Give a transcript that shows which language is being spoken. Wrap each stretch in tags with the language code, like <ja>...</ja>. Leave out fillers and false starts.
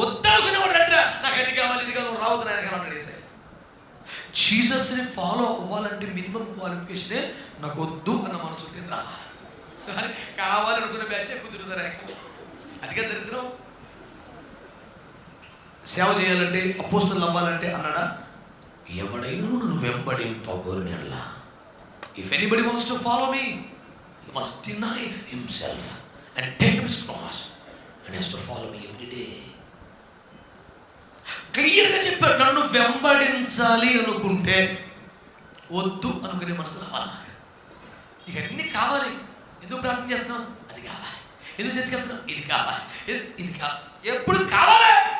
<te>వద్దనుకునేవాడు అంటే నాకు అది కావాలి ఇది కావాలి రావద్దు నాయన అన్నాడు. ఏ సార్ జీసస్ని ఫాలో అవ్వాలంటే మినిమం క్వాలిఫికేషనే నాకు వద్దు అన్న మనసు ఉంటే రా. కానీ కావాలనుకున్న బ్యాచే కుదురుతారు. అదిగా దరిద్రం. సేవ చేయాలంటే అపోస్తలులు అవ్వాలంటే అన్నాడా? ఎవడైనా నువ్వు వెంబడింపగోరినలా.</te> <en>If anybody wants to follow me, he must deny himself and take up his cross and has to follow me every day.</en> <te>క్లియర్గా చెప్పాడు. నన్ను వెంబడించాలి అనుకుంటే వద్దు అనుకునే మనసు రావాలి. ఇక అన్నీ కావాలి. ఎందుకు ప్రార్థన చేస్తున్నాం? అది కావాలి. ఎందుకు చర్చకి వెళ్తున్నాం? ఇది కావాలి. ఇది కావాలి. ఎప్పుడు కావాలి.</te>